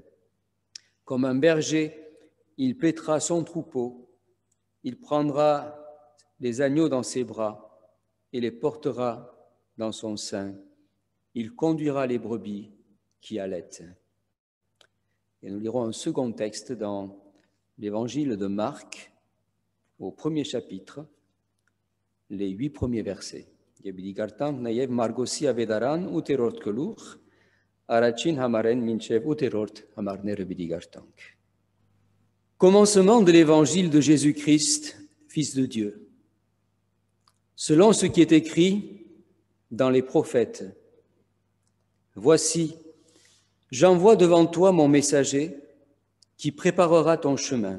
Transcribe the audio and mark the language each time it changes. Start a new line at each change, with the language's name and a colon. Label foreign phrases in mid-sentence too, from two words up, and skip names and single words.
French: Comme un berger, il paîtra son troupeau, il prendra les agneaux dans ses bras et les portera dans son sein. Il conduira les brebis qui allaitent. Et nous lirons un second texte dans l'évangile de Marc, au premier chapitre, les 8 premiers versets.
Armenian: Եբիդիգարտանք նաև Մարգոսի ավետարան 8-րդ գլուխ, առաջին համարեն մինչև 8-րդ համարները բիդիգարտանք.
French: Commencement de l'évangile de Jésus-Christ, Fils de Dieu. Selon ce qui est écrit dans les prophètes, voici, j'envoie devant toi mon messager qui préparera ton chemin.